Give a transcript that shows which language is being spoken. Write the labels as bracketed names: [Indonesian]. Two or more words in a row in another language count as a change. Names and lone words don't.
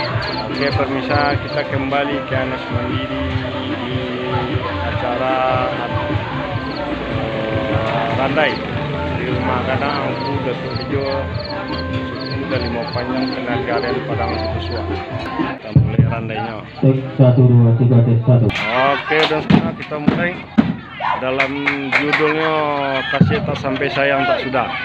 [Indonesian] Oke pemirsa, kita kembali ke Anas Mandiri di acara Randai di rumah Gadang Angku Datuk Bejo Suku dan Limau Panjang Penagarian Padang Sipusua. Kita mulai randainya. Tek 1 2 3 tek 1. Oke, dan sekarang kita mulai dalam judulnya Kasih Tak Sampai Sayang Tak Sudah.